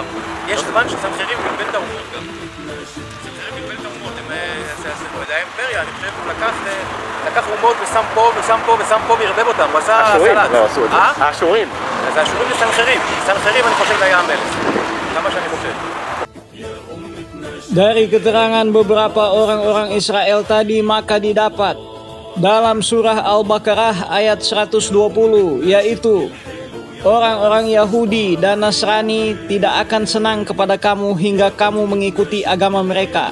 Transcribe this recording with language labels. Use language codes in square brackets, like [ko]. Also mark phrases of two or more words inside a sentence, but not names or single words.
[he] יש זמן שסנחריב בלבל את האומות גם. סנחריב בלבל את האומות, זה האימפריה, אני חושב, הוא לקח אומות ושם פה ושם פה ושם פה וערבב אותם, הוא עשה סלט. האשורים לא עשו את זה. האשורים. אז האשורים זה סנחריב. סנחריב אני חושב היה המלך. כמה שאני חושב. [id] Dari keterangan beberapa orang-orang Israel tadi maka didapat dalam surah Al-Baqarah ayat 120, yaitu orang-orang Yahudi dan Nasrani tidak akan senang kepada kamu hingga kamu mengikuti agama mereka.